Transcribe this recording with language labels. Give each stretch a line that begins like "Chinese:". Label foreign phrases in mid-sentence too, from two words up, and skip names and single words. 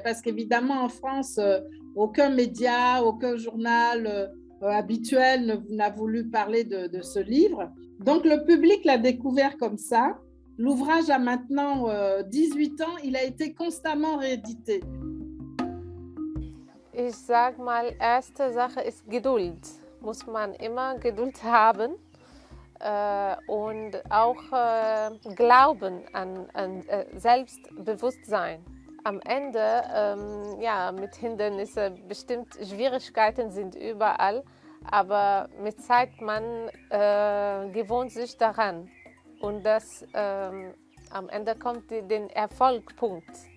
French: Parce qu'évidemment, en France, aucun média, aucun journal habituel n'a voulu parler de ce livre. Donc, le public l'a découvert comme ça. L'ouvrage a maintenant 18 ans, il a été constamment réédité.
German: Ich sag mal, erste Sache ist Geduld. Muss man immer Geduld haben und auch Glauben an Selbstbewusstsein. Am Ende, ja, mit Hindernissen, bestimmt Schwierigkeiten sind überall, aber mit Zeit man gewöhnt sich daran und das am Ende kommt den Erfolgpunkt.